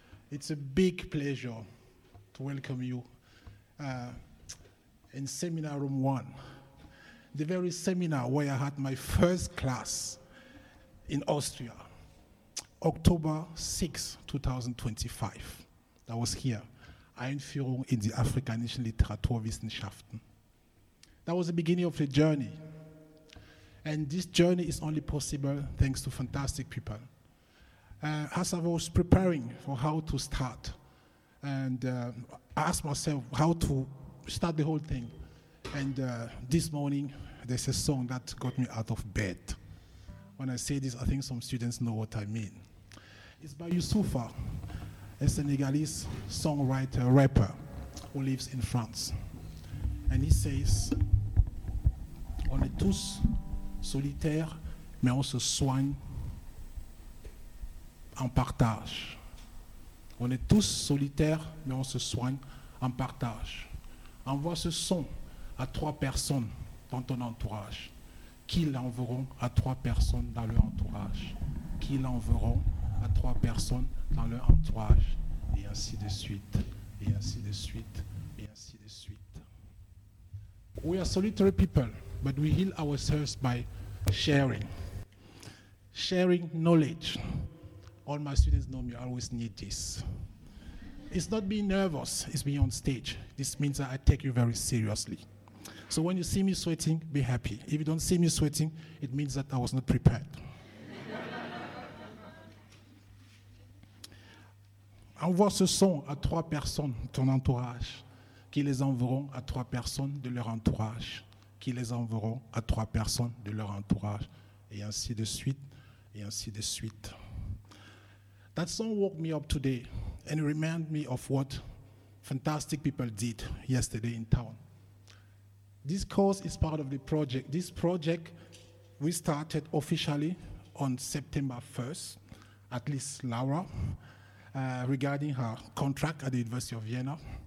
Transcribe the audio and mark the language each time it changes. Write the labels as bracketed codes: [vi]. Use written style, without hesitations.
[en] It's a big pleasure to welcome you in Seminar Room 1. The very seminar where I had my first class in Austria, October 6, 2025. That was here, Einführung in die afrikanischen Literaturwissenschaften. That was the beginning of the journey. And this journey is only possible thanks to fantastic people. As I was preparing for how to start, and I asked myself how to start the whole thing, and this morning, there's a song that got me out of bed. When I say this, I think some students know what I mean. It's by Youssoufa, a Senegalese songwriter, rapper, who lives in France. And he says, [fr] on est tous solitaires, mais on se soigne en partage. On est tous solitaires, mais on se soigne en partage. Envoie ce son à trois personnes dans ton entourage, qui l'enverront à trois personnes dans leur entourage, qui l'enverront à trois personnes dans leur entourage, et ainsi de suite, et ainsi de suite, et ainsi de suite. [en] We are solitary people, but we heal ourselves by sharing. Sharing knowledge. All my students know me, I always need this. It's not being nervous, it's being on stage. This means that I take you very seriously. So when you see me sweating, be happy. If you don't see me sweating, it means that I was not prepared. [fr] Envoie ce son à trois personnes de ton entourage, qui les enverront à trois personnes de leur entourage, qui les enverront à trois personnes de leur entourage, et ainsi de suite, et ainsi de suite. [en] That song woke me up today and reminded me of what fantastic people did yesterday in town. This course is part of the project. This project, we started officially on September 1st, at least Laura, regarding her contract at the University of Vienna.